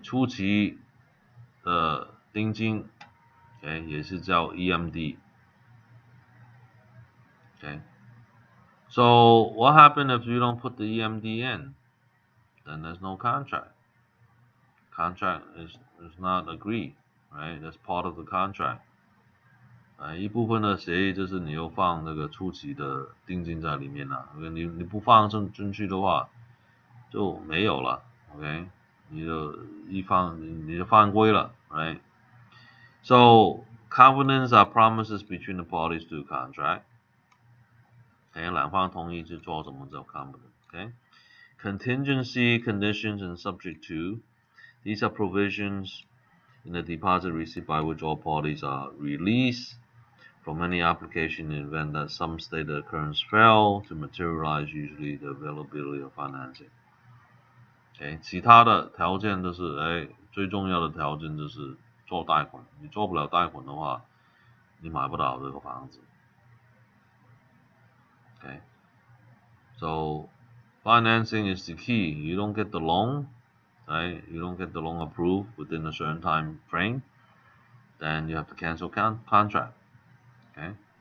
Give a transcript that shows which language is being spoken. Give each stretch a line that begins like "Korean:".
Chinese: 初期的定金 okay, 也是叫 EMD.
English: Okay. So what happens if you don't put the EMD in? Then there's no contract. Contract is not agreed, right? That's part of the contract.
Chinese: 一部分的协议就是你又放那个初期的定金在里面了，你不放进去的话就没有了 ，OK， 你就犯规了 ，right？
English: So covenants are promises between the parties to a contract.
Chinese: 两方同意去做什么叫 covenant，OK？
English: Contingency, conditions, and subject to. These are provisions in the deposit receipt by which all parties are released from any application in the event that some state the occurrence fail to materialize, usually the availability of financing.
Chinese: Okay, 其他的条件就是，最重要的条件就是做贷款，你做不了贷款的话，你买不到这个房子。
English: Okay, so financing is the key. You don't get the loan, right? You don't get the loan approved within a certain time frame, then you have to cancel contract. Okay.